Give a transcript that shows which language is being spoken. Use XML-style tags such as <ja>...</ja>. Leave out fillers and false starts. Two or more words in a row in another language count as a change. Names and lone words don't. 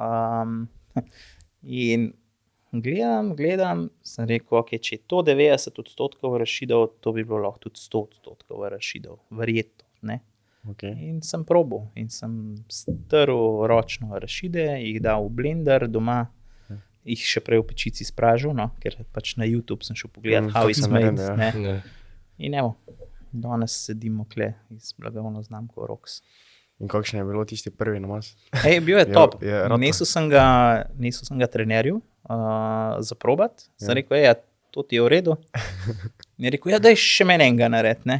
<sl>In gledam, sem rekel, ok, če je to 90% arašidov, to bi bilo lahko tudi 100% arašidov, verjetno, ne. Okay. In sem probal in sem strl ročno arašide, jih dal v blender doma, jih še prej v pečici spražil, no, ker pač na YouTube sem šel pogledat,</sl> <en>how it's made,</en> <sl>ne. In evo, danes sedimo kle z blagovno znamko Rox. In kakšen je bilo tisti prvi namaz? Bil je top. Nesel sem ga trenerju za probat. Sem rekel, ja, to ti je v redu. In je rekel, ja, daj še meni enega narediti, ne.</sl>